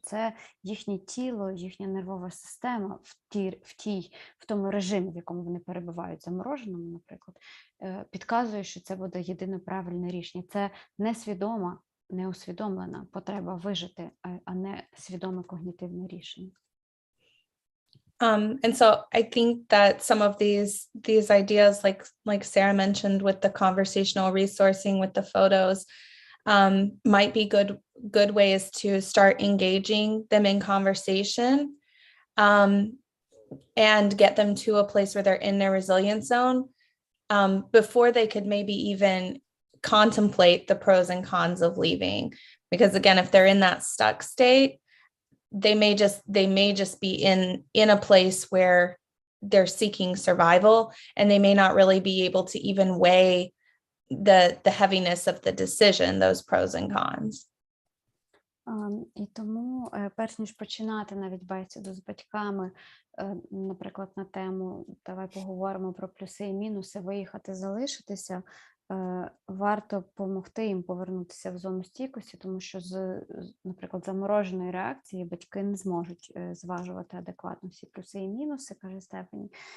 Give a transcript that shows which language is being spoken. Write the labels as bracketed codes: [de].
[uk] Це їхнє тіло, їхня нервова система в тому режимі, в якому вони перебувають, замороженому, наприклад, підказує, що це буде єдине правильне рішення. Це несвідома, неусвідомлена потреба вижити, а не свідоме когнітивне рішення. [en] And so I think that some of these ideas, like Sarah mentioned with the conversational resourcing with the photos, might be good ways to start engaging them in conversation, and get them to a place where they're in their resilience zone, before they could maybe even contemplate the pros and cons of leaving. Because again, if they're in that stuck state, they may just be in a place where they're seeking survival, and they may not really be able to even weigh the heaviness of the decision, those pros and cons. [uk] І тому, перш ніж починати навіть бесіду з батьками, наприклад, на тему «Давай поговоримо про плюси і мінуси, виїхати, залишитися», варто допомогти їм повернутися в зону стійкості, тому що наприклад, замороженої реакції батьки не зможуть зважувати адекватно всі плюси і мінуси, каже Стефані.